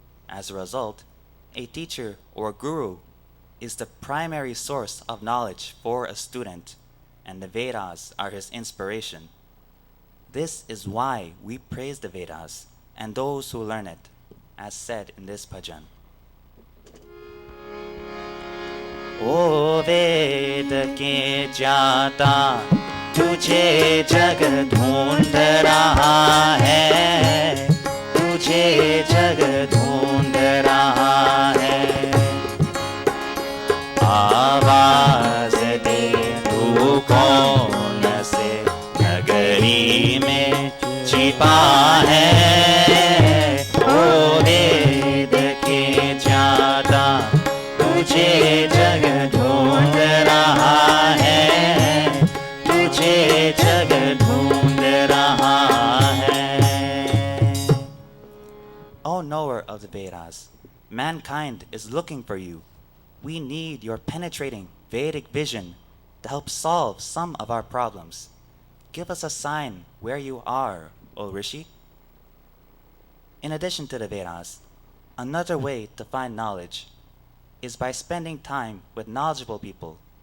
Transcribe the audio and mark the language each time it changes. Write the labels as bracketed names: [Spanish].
[English] As a result, a teacher or guru is the primary source of knowledge for a student, and the Vedas are his inspiration. This is why we praise the Vedas and those who learn it, as said in this bhajan. [Hindi] O Veda ke jata तुझे जग ढूंढ रहा है, तुझे जग ढूंढ रहा है, आवाज दे तू कौन से नगरी में छिपा है, ओ वेद के ज्यादा तुझे जग ढूंढ रहा है, जग ढूंढ रहा है. [English] O knower of the Vedas, mankind is looking for you. We need your penetrating Vedic vision to help solve some of our problems. Give us a sign where you are, O Rishi. In addition to the Vedas, another way to find knowledge is by spending time with knowledgeable people.